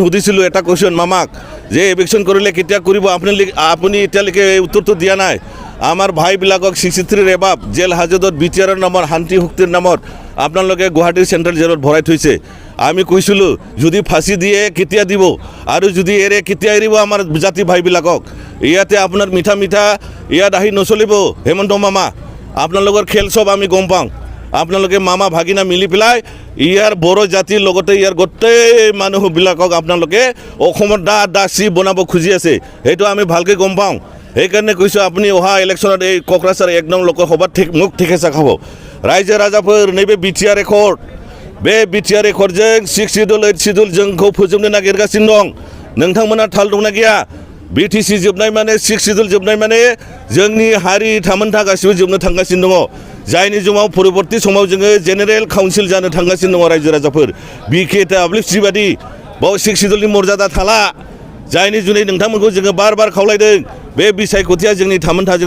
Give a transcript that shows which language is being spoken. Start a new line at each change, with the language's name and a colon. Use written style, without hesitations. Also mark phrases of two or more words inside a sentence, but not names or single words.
Assamese: সুধিছিলোঁ এটা কোৱেশ্যন মামাক যে এবিকশ্যন কৰিলে কেতিয়া কৰিব আপুনি এতিয়ালৈকে উত্তৰটো দিয়া নাই আমাৰ ভাইবিলাকক 63 এবাব জেল হাজতত বিটিআৰৰ নামৰ শান্তি শক্তিৰ নামত আপোনালোকে গুৱাহাটীৰ চেণ্ট্ৰেল জেলত ভৰাই থৈছে আমি কৈছিলোঁ যদি ফাঁচি দিয়ে কেতিয়া দিব আৰু যদি এৰে কেতিয়া এৰিব আমাৰ জাতি ভাইবিলাকক ইয়াতে আপোনাৰ মিঠা ইয়াত আহি নচলিব হেমন্ত মামা আপোনালোকৰ খেল সব আমি গম পাওঁ আপোনালোকে মামা ভাগিনা মিলি পেলাই ইয়াৰ বড়ো জাতিৰ লগতে ইয়াৰ গোটেই মানুহবিলাকক আপোনালোকে অসমত দাসী বনাব খুজি আছে সেইটো আমি ভালকৈ গম পাওঁ সেইকাৰণে কৈছোঁ আপুনি অহা ইলেকশ্যনত এই কক্ৰাঝাৰ 1 নং লোকসভাত মুখ ঠিকেছা খাব ৰাইজে
Bodo: ৰাজাফोर नैबे बिटिआर रेकर्ड बे बिटिआर रेकर्डजों 6 शिडिउल 8 शिडिउल जोंखौ फोजोबनो नागिरगासिनो दं नोंथांमोना थाल दंना गैया बिटिसि जोबनाय माने 6 शिडिउल जोबनाय माने जोंनि हारि थामोनथा गासिबो जोबनो थांगासिनो दङ जायनि जुमाव परबर्ती समाव जोङो जेनेरेल काउन्सिल जानो थांगासिनो दङ रायजो राजाफोर बिके डाब्लिउसि बादि बाव 6 शिडिउलनि मर्यादा थाला जायनि जुनै नोंथांमोनखौ जोङो बार खावलायदों बे बिसायख'थिया जोंनि थामोनथाजों